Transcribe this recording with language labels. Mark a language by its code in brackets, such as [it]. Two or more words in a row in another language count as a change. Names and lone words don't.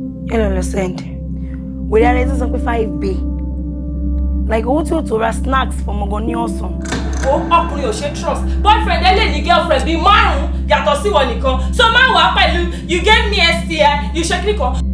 [yo] Ẹ lọ lọ send. Wèrè ara ẹ tó sọ pé five B. Like, owó tí ó tó ra snacks fún ọmọ gan ní ọ̀sán. Ó, ọkùnrin ò ṣe trust. Boyfriend ẹ lè ní girlfriend bíi márùn-ún yàtọ̀ sí ìwọ nìkan. So má wàá pẹ̀lú, [en] you gave me S T I, you [yo] ṣe kíní kan.